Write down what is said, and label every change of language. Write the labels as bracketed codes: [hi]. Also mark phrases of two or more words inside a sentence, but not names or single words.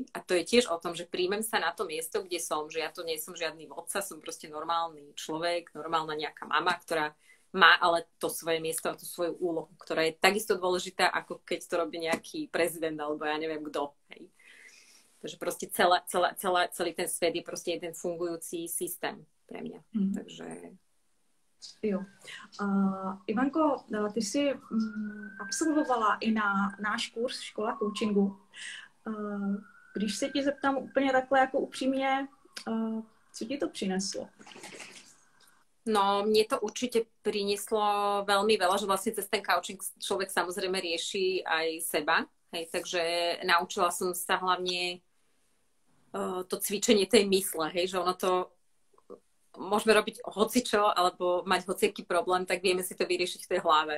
[sk] A to je tiež o tom, že príjmem sa na to miesto, kde som, že ja to nie som žiadny vodca, som proste normálny človek, normálna nejaká mama, ktorá má ale to svoje miesto a tú svoju úlohu, ktorá je takisto dôležitá, ako keď to robí nejaký prezident alebo ja neviem kto. Hej? Takže proste celý ten svet je proste jeden fungujúci systém pre mňa. Takže [cs] jo. Ivanko, ty jsi absolvovala i na náš kurz Škola coachingu. Když se ti zeptám úplně takhle jako upřímně, co ti to přineslo? [sk] No, mne to určite prinieslo veľmi veľa, že vlastne cez ten coaching človek samozrejme rieši aj seba. Hej, takže naučila som sa hlavne to cvičenie tej mysle, hej, že ono to môžeme robiť hocičo, alebo mať hociaký problém, tak vieme si to vyriešiť v tej hlave.